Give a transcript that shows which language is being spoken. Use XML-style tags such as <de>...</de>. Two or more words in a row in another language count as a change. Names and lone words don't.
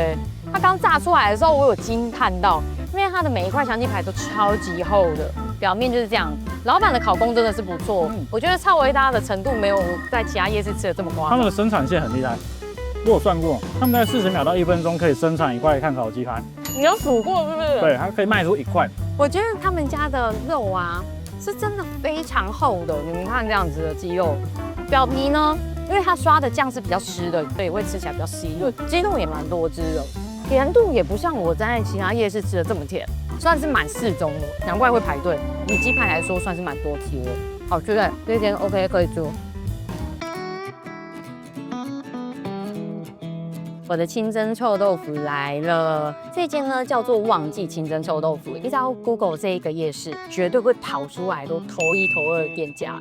<zh>它剛炸出來的時候，我有驚嘆到，因為它的每一塊香雞排都超級厚的，表面就是這樣。老闆的烤工真的是不錯，我覺得超維達的程度沒有在其他夜市吃的這麼誇張。他們的生產線很厲害。我有算過，他們在40秒到1分鐘可以生產1塊碳烤雞排。你有數過是不是？對，它可以賣出1塊。我覺得他們家的肉啊，是真的非常厚的。你們看這樣子的雞肉，表皮呢，因為它刷的醬是比較濕的，所以会吃起來比較稀。雞肉也蠻多汁的，甜度也不像我在其他夜市吃的這麼甜，算是蠻適中的，難怪會排隊。以雞排來說，算是蠻多汁的。好吃的，這間 OK 可以做。我的清蒸臭豆腐來了，這間呢叫做旺記清蒸臭豆腐。你只要 Google 這一個夜市，絕對會跑出來都頭一頭二的店家，</zh>